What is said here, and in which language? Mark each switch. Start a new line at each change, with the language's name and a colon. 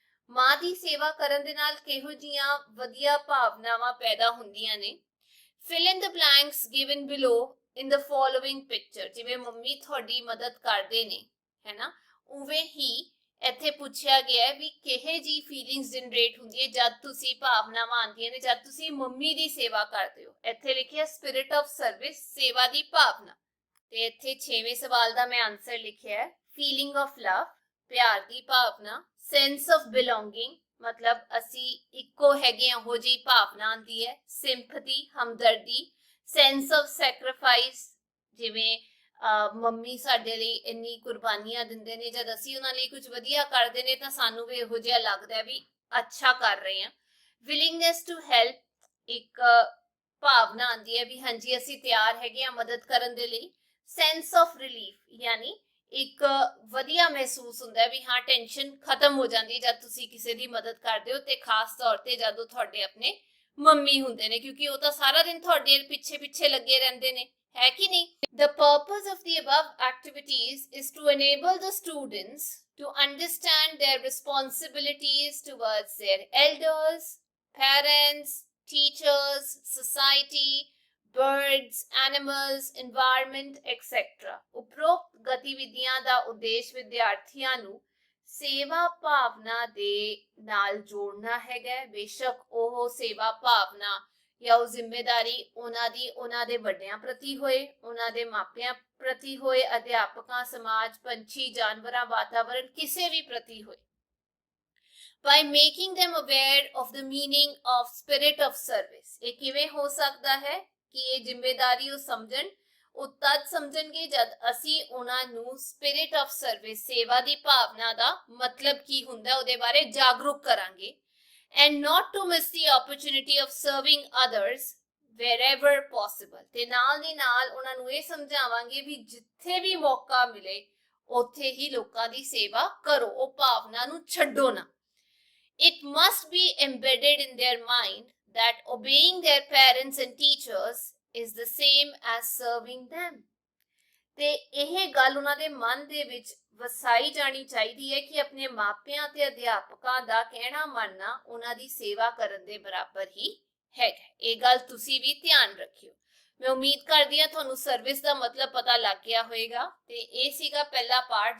Punjabi: ਮਾਂ ਦੀ ਸੇਵਾ ਕਰਨ ਦੇ ਨਾਲ ਕਿਹੋ ਜੀਆਂ ਵਧੀਆ ਭਾਵਨਾਵਾਂ ਪੈਦਾ ਹੁੰਦੀਆਂ ਨੇ?
English: fill in the blanks given below in the following picture।
Punjabi: ਜਿਵੇਂ ਮੰਮੀ ਤੁਹਾਡੀ ਮਦਦ ਕਰਦੇ ਨੇ, ਹੈ ਨਾ, ਉਵੇਂ ਹੀ ਇੱਥੇ ਪੁੱਛਿਆ ਗਿਆ ਹੈ ਵੀ ਕਿਹੇ ਜੀ ਫੀਲਿੰਗਸ ਜਨਰੇਟ ਹੁੰਦੀ ਹੈ ਜਦ ਤੁਸੀਂ ਭਾਵਨਾਵਾਂ ਆਉਂਦੀਆਂ ਨੇ ਜਦ ਤੁਸੀਂ ਮੰਮੀ ਦੀ ਸੇਵਾ ਕਰਦੇ ਹੋ। ਇੱਥੇ ਲਿਖਿਆ
English: spirit of service,
Punjabi: ਸੇਵਾ ਦੀ ਭਾਵਨਾ। ਤੇ ਇੱਥੇ 6ਵੇਂ ਸਵਾਲ ਦਾ ਮੈਂ ਆਨਸਰ ਲਿਖਿਆ ਹੈ,
English: feeling of love,
Punjabi: ਪਿਆਰ ਦੀ ਭਾਵਨਾ।
English: sense of belonging,
Punjabi: ਮਤਲਬ ਅਸੀਂ ਇੱਕੋ ਹੈਗੇ ਹਾਂ, ਉਹ ਜਿਹੀ ਭਾਵਨਾ ਆਉਂਦੀ ਹੈ। ਸਿੰਪਥੀ, ਹਮਦਰਦੀ।
English: sense of sacrifice,
Punjabi: ਜਿਵੇਂ ਮੰਮੀ ਸਾਡੇ ਲਈ ਇੰਨੀ ਕੁਰਬਾਨੀਆਂ ਦਿੰਦੇ ਨੇ, ਜਦ ਅਸੀਂ ਉਹਨਾਂ ਲਈ ਕੁਝ ਵਧੀਆ ਕਰਦੇ ਨੇ ਤਾਂ ਸਾਨੂੰ ਵੀ ਇਹੋ ਜਿਹਾ ਲੱਗਦਾ ਵੀ ਅੱਛਾ ਕਰ ਰਹੇ ਹਾਂ।
English: willingness to help,
Punjabi: ਇੱਕ ਭਾਵਨਾ ਆਉਂਦੀ ਹੈ ਵੀ ਹਾਂਜੀ ਅਸੀਂ ਤਿਆਰ ਹੈਗੇ ਹਾਂ ਮਦਦ ਕਰਨ ਦੇ ਲਈ।
English: sense of relief,
Punjabi: ਯਾਨੀ ਇੱਕ ਵਧੀਆ ਮਹਿਸੂਸ ਹੁੰਦਾ ਵੀ ਹਾਂ ਟੈਨਸ਼ਨ ਖਤਮ ਹੋ ਜਾਂਦੀ ਜਦ ਤੁਸੀਂ ਕਿਸੇ ਦੀ ਮਦਦ ਕਰਦੇ ਹੋ, ਤੇ ਖਾਸ ਤੌਰ ਤੇ ਜਦੋਂ ਤੁਹਾਡੇ ਆਪਣੇ ਮੰਮੀ ਹੁੰਦੇ ਨੇ, ਕਿਉਂਕਿ ਉਹ ਤਾਂ ਸਾਰਾ ਦਿਨ ਤੁਹਾਡੇ ਪਿੱਛੇ ਪਿੱਛੇ ਲੱਗੇ ਰਹਿੰਦੇ ਨੇ, ਹੈ ਕਿ ਨਹੀਂ?
English: The purpose of the above activities is to enable the students to understand their responsibilities towards their elders, parents, teachers, society, birds, animals, environment, etc।
Punjabi: ਉਪਰੋਕਤ ਗਤੀਵਿਧੀਆਂ ਦਾ ਉਦੇਸ਼ ਵਿਦਿਆਰਥੀਆਂ ਨੂੰ ਸੇਵਾ ਭਾਵਨਾ ਦੇ ਨਾਲ ਜੋੜਨਾ ਹੈਗਾ। ਬੇਸ਼ੱਕ ਉਹ ਸੇਵਾ ਭਾਵਨਾ ਜਾਂ ਉਹ ਜ਼ਿੰਮੇਦਾਰੀ ਉਹਨਾਂ ਦੇ ਵੱਡਿਆਂ ਪ੍ਰਤੀ ਹੋਏ, ਉਹਨਾਂ ਦੇ ਮਾਪਿਆਂ ਪ੍ਰਤੀ ਹੋਏ, ਅਧਿਆਪਕਾਂ, ਸਮਾਜ, ਪੰਛੀ, ਜਾਨਵਰਾਂ, ਵਾਤਾਵਰਣ, ਕਿਸੇ ਵੀ ਪ੍ਰਤੀ ਹੋਏ।
English: by making them aware of the meaning of spirit of service।
Punjabi: ਇਹ ਕਿਵੇਂ ਹੋ ਸਕਦਾ ਹੈ ਕਿ ਇਹ ਜ਼ਿੰਮੇਦਾਰੀ ਉਹ ਸਮਝਣ, ਉਹ ਤਦ ਸਮਝਣਗੇ ਜਦ ਅਸੀਂ ਉਹਨਾਂ ਨੂੰ
English: spirit of service,
Punjabi: ਸੇਵਾ ਦੀ ਭਾਵਨਾ ਦਾ ਮਤਲਬ ਕੀ ਹੁੰਦਾ ਉਹਦੇ ਬਾਰੇ ਜਾਗਰੂਕ ਕਰਾਂਗੇ।
English: and not to miss the opportunity of serving others wherever possible।
Punjabi: ਤੇ ਨਾਲ ਦੀ ਨਾਲ ਉਹਨਾਂ ਨੂੰ ਇਹ ਸਮਝਾਵਾਂਗੇ ਵੀ ਜਿੱਥੇ ਵੀ ਮੌਕਾ ਮਿਲੇ ਉੱਥੇ ਹੀ ਲੋਕਾਂ ਦੀ ਸੇਵਾ ਕਰੋ, ਉਹ ਭਾਵਨਾ ਨੂੰ ਛੱਡੋ ਨਾ।
English: It must be embedded in their mind that obeying their parents and teachers is the same as serving them।
Punjabi: ਤੇ ਇਹ ਗੱਲ ਉਹਨਾਂ ਦੇ ਮਨ ਦੇ ਵਿੱਚ ਵਸਾਈ ਜਾਣੀ ਚਾਹੀਦੀ ਹੈ ਕਿ ਆਪਣੇ ਮਾਪਿਆਂ ਤੇ ਅਧਿਆਪਕਾਂ ਦਾ ਕਹਿਣਾ ਮੰਨਣਾ ਉਹਨਾਂ ਦੀ ਸੇਵਾ ਕਰਨ ਦੇ ਬਰਾਬਰ ਹੀ ਹੈਗਾ। ਇਹ ਗੱਲ ਤੁਸੀਂ ਵੀ ਧਿਆਨ ਰੱਖਿਓ। ਮੈਂ ਉਮੀਦ ਕਰਦੀ ਹਾਂ ਤੁਹਾਨੂੰ ਸਰਵਿਸ ਦਾ ਮਤਲਬ ਪਤਾ ਲੱਗ ਗਿਆ ਹੋਵੇਗਾ ਤੇ ਇਹ ਸੀਗਾ ਪਹਿਲਾ ਪਾਰਟ।